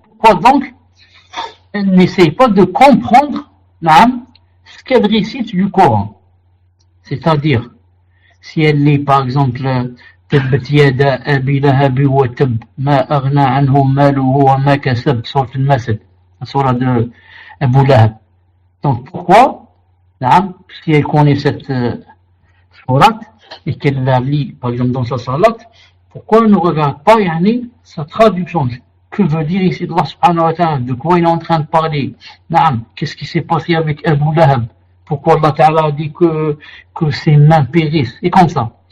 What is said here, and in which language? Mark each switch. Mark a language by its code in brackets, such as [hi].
[fr] Pourquoi donc elle n'essaye pas de comprendre ce qu'elle récite du Coran. C'est-à-dire, si elle lit par exemple [ar] تبت يدا أبي لهب وتب ما أغنى عنه ماله وما كسب سورة المسد سورة de Abu Lahab. [fr] Donc pourquoi si elle connaît cette sourate et qu'elle la lit par exemple dans sa salat, pourquoi elle ne regarde pas sa traduction? Que veut dire ici Allah subhanahu wa ta'ala? De quoi il est en train de parler? Qu'est-ce qui s'est passé avec Abu Lahab? Pourquoi Allah ta'ala a dit que ses mains périssent? Et comme ça.